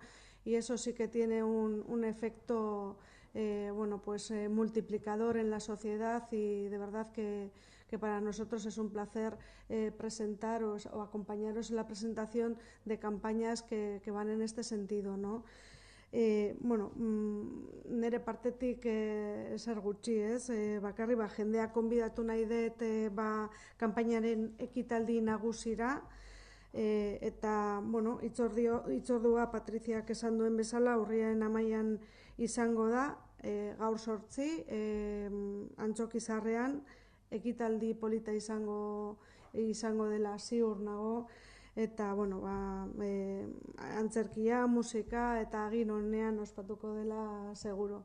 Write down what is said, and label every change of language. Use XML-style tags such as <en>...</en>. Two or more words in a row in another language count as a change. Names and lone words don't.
<es>Y eso sí que tiene un efecto bueno, pues multiplicador en la sociedad y de verdad que para nosotros es un placer presentaros o acompañaros en la presentación de campañas que van en este sentido, ¿no?</es> <eu>Bueno, nire partetik ezer gutxi, ez? Bakarri jendea konbidatu nahi dut kanpainaren ekitaldi nagusira, eta, bueno, hitzordua Patriziak esan duen bezala urriaren 11an izango da, gaur 8, Antxokizarrean, ekitaldi polita izango dela ziur nago, eta, bueno, antzerkia, musika eta agin honean ospatuko dela seguro.</eu>